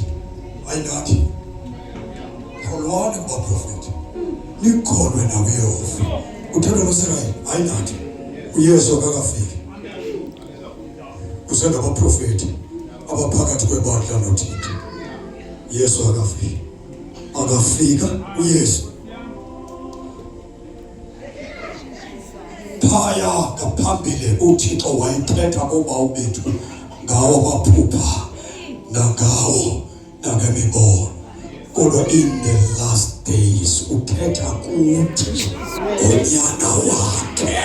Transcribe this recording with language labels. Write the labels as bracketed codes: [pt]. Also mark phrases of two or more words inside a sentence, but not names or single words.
[xh] Ayinathi kholwane kubaprofethi. Nikholwe nakuYehova kuthethwa no-Israyeli. Ayinathi uYesu akakafiki. Kusendabaprofethi abaphakathi kwebandla noThixo. Yesu akafiki. Akafika uYesu. Phaya ngaphambili uThixo wayethetha kubawu bethu ngawo amaphupha nangawo nangemibono. Kodwa [en] in the last days [xh] uthetha kuthi ngonyana wakhe.